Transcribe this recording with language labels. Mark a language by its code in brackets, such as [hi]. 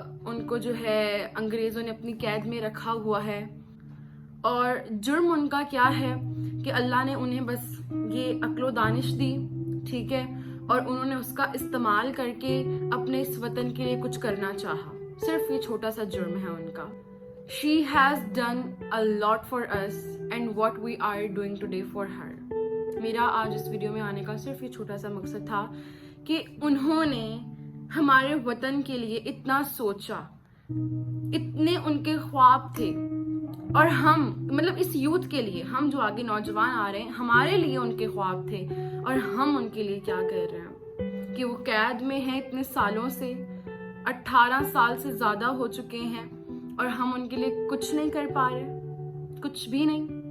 [hi] उनको जो है अंग्रेज़ों ने अपनी कैद में रखा हुआ है, और जुर्म उनका क्या है कि अल्लाह ने उन्हें बस ये अक्लो दानिश दी, ठीक है, और उन्होंने उसका इस्तेमाल करके अपने इस वतन के लिए कुछ करना चाहा. सिर्फ ये छोटा सा जुर्म है उनका. [en] She has done a lot for us and what we are doing today for her. [hi] मेरा आज इस वीडियो में आने का सिर्फ ये छोटा सा मकसद था कि उन्होंने हमारे वतन के लिए इतना सोचा, इतने उनके ख्वाब थे, और हम मतलब इस यूथ के लिए, हम जो आगे नौजवान आ रहे हैं, हमारे लिए उनके ख्वाब थे, और हम उनके लिए क्या कर रहे हैं कि वो कैद में हैं इतने सालों से, 18 साल से ज़्यादा हो चुके हैं, और हम उनके लिए कुछ नहीं कर पा रहे, कुछ भी नहीं.